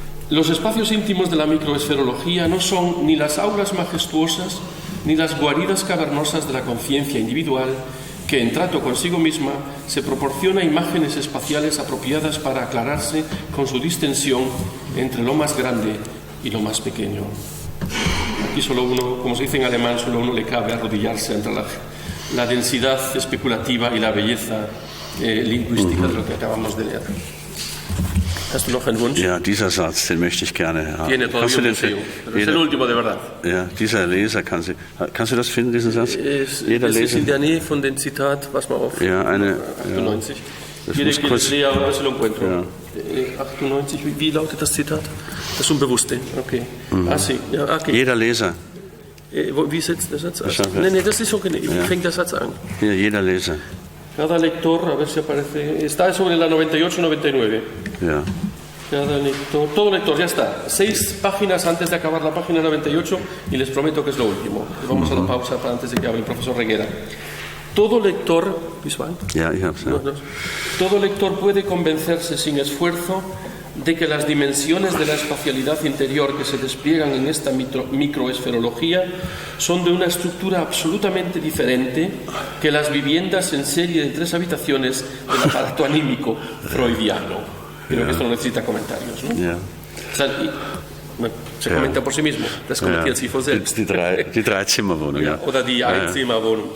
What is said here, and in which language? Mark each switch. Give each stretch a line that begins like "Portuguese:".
Spanish: Los espacios íntimos de la microesferología no son ni las aulas majestuosas ni las guaridas cavernosas de la conciencia individual que, en trato consigo misma, se proporciona imágenes espaciales apropiadas para aclararse con su distensión entre lo más grande y lo más pequeño. Aquí solo uno, como se dice en alemán, solo uno le cabe arrodillarse entre la densidad especulativa y la belleza lingüística de lo que acabamos de leer.
German: Hast du noch einen Wunsch? Ja, dieser Satz, den möchte ich gerne haben.
Spanish: Tiene todavía un deseo, pero es el último de verdad.
German: Ja, dieser Leser, kannst du das finden, diesen Satz? Jeder Leser. Leser. Es in der Nähe von dem Zitat, pass mal auf. Ja, 98.
Spanish: Quiere que les lea, a ver si lo encuentro.
German: Ja. 98, wie lautet das Zitat? Das Unbewusste, okay. Sí, ja, okay. Jeder Leser. Wie setzt der Satz an? Nein, das ist okay. Wie fängt der Satz an? Ja, jeder Leser.
Spanish: Cada lector, a ver si aparece, está sobre la 98-99.
German: Ja.
Spanish: Cada lector, todo lector, ya está. 6 páginas antes de acabar la página 98 y les prometo que es lo último. Vamos a la pausa para antes de que hable el profesor Reguera. Todo lector,
German: ja, ich hab's, ja.
Spanish: Todo lector puede convencerse sin esfuerzo de que las dimensiones de la espacialidad interior que se despliegan en esta microesferología son de una estructura absolutamente diferente que las viviendas en serie de 3 habitaciones del aparato anímico freudiano. Creo que esto no necesita comentarios, ¿no? O sea, bueno, se comenta por sí mismo.
German: Das kommentiert sich von selbst. Die drei Zimmerwohnung. Oder die Einzimmerwohnung.